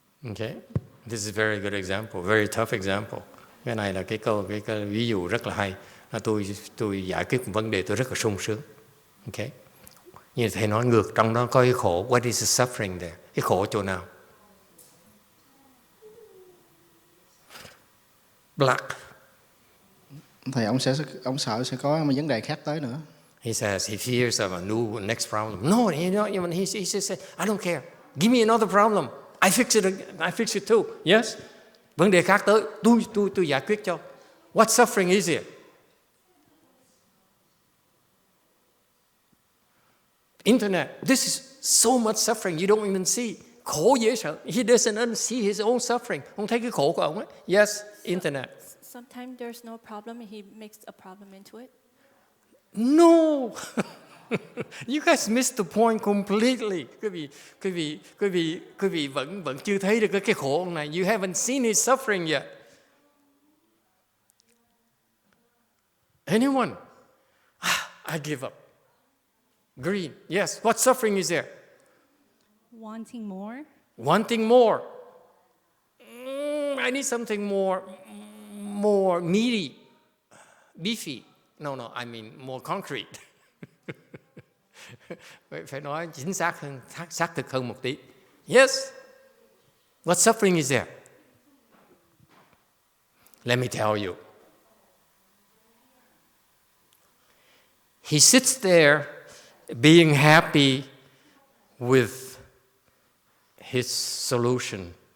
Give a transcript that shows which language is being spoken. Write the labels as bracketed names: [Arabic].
[English] Okay, this is a very good example, very tough example. [Vietnamese] Cái này là cái ví dụ rất là hay. Tôi giải quyết một vấn đề tôi rất là sung sướng. Okay. Như thầy nói ngược, trong đó có cái khổ. [English] What is the suffering there? [Vietnamese] Cái khổ chỗ nào? [English] Black. [Vietnamese] Thầy ông sợ sẽ có một vấn đề khác tới nữa. [English] He says he fears of a new next problem. No, he just said, I don't care. Give me another problem. I fix it too. Yes. [Vietnamese] Vấn đề khác tới, tôi giải quyết cho. [English] What suffering is it? Internet. This is so much suffering you don't even see. [Vietnamese] Khổ dễ sợ. [English] He doesn't see his own suffering. [Vietnamese] Không thấy cái khổ của ông ấy. [English] Yes, internet. sometimes there's no problem, he makes a problem into it. No. You guys missed the point completely. [Vietnamese] Quý vị vẫn chưa thấy được cái khổ này. [English] You haven't seen his suffering yet. Anyone? I give up. Green. Yes. What suffering is there? Wanting more? Wanting more. I need something more meaty, beefy. No, I mean more concrete. [Vietnamese] Phải nói chính xác hơn, xác thực hơn một tí. [English] Yes. What suffering is there? Let me tell you. He sits there being happy with his solution.